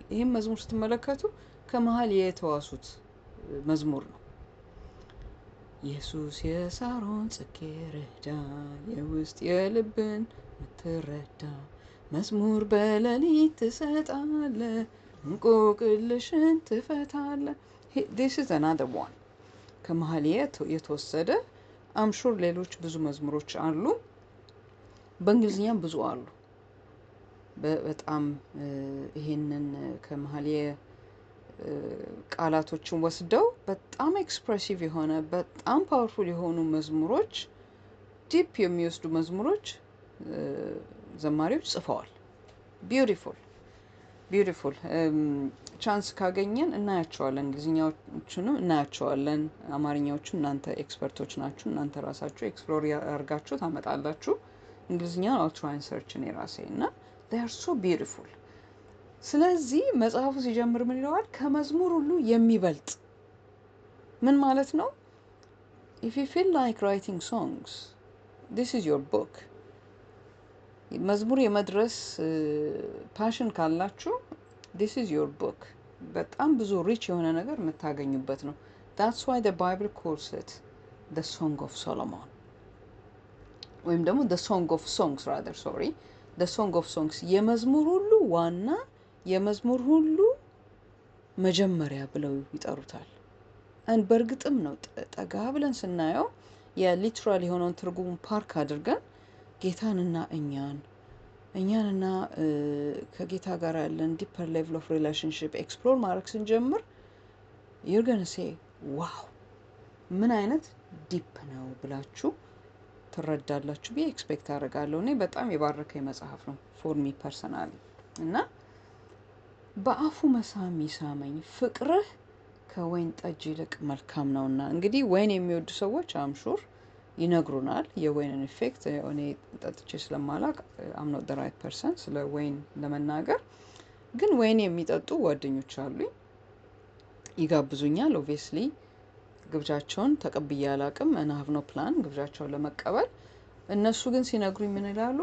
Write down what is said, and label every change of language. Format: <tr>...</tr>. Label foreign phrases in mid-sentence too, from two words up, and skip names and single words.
<am>ይህም መዝሙር ስትመለከቱ ከመሀል የተዋሱት መዝሙር ነው። ኢየሱስ የሳሮን ጽጌረዳ የውስጥ የልብን ምትረዳ መዝሙር በሌሊት ትሰጣለ እንቆቅልሽን ትፈታለ።</am> <en>this is another one</en> <am>ከመሀል የተወሰደ አምሹር ሌሎች ብዙ መዝሙሮች አሉ። በእንግሊዝኛም ብዙ አሉ። በጣም ይሄንን ከመሀል ቃላቶችን ወስደው በጣም ኤክስፕሬሲቭ የሆነ በጣም ፓወርፉል የሆኑ መዝሙሮች ዲፕ የሚወስዱ መዝሙሮች ዘማሪዎች ጽፈዋል።</am> <en>beautiful chance</en> <am>ካገኘን እናያቸዋለን። እንግሊዝኛዎቹንም እናያቸዋለን። አማርኛዎቹ እናንተ ኤክስፐርቶች ናችሁ። እናንተ ራሳችሁ ኤክስፕሎር ያርጋችሁ ታመጣላችሁ። እንግሊዝኛውን</am> <en>I'll try and search</en> <am>እኔ ራሴ እና</am> <en>they are so beautiful።</en> <am>ስለዚህ መጽሐፉ ሲጀምር ምን ይለዋል? ከመዝሙር ሁሉ የሚበልጥ ምን ማለት ነው?</am> <en>if you feel like writing songs this is your book።</en> <am>መዝሙር የመድረስ ፓሽን ካላችሁ</am> <en>this is your book።</en> <am>በጣም ብዙ ሪች የሆነ ነገር የምታገኙበት ነው።</am> <en>that's why the Bible calls it the Song of Solomon</en> <am>ወይም ደግሞ</am> <en>the Song of Songs rather sorry the Song of Songs</en> <am>የመዝሙር ሁሉ ዋና የመዝሙር ሁሉ መጀመሪያ ብለው ይጠሩታል። and በእርግጥም ነው ጠጋ ብለን ስናየው የሊትራል የሆነውን ትርጉም ፓርክ አድርገን ጌታንና እኛንና ከጌታ ጋር ያለን</am> <en>deeper level of relationship</en> <am>ኤክስፕሎር ማድረግ ስንጀምር</am> <en>you're going to say</en> <am>ዋው ምን አይነት ዲፕ ነው ብላችሁ ትረዳላችሁ ብዬ ኤክስፔክት አደርጋለሁ። እኔ በጣም የባረከኝ መጽሐፍ ነው</am> <en>for me personally</en> <am>እና በአፉ መሳም ይሳመኝ ፍቅርህ ከወይን ጠጅ ይልቅ መልካም ነውና። እንግዲህ ወይን የሚወዱ ሰዎች አምሹር ይነግሩናል የወይንን ኢፌክት። እኔ ጠጥቼ ስለማላቅ</am> <en>I'm not the right person</en> <am>ስለ ወይን ለመናገር። ግን ወይን የሚጠጡ ጓደኞች አሉኝ፣ ይጋብዙኛል። ኦብቪየስሊ ግብዣቸውን ተቀብዬ አላቅም እና</am> <en>have no plan</en> <am>ግብዣቸውን ለመቀበል። እነሱ ግን ሲነግሩኝ ምን ይላሉ?</am>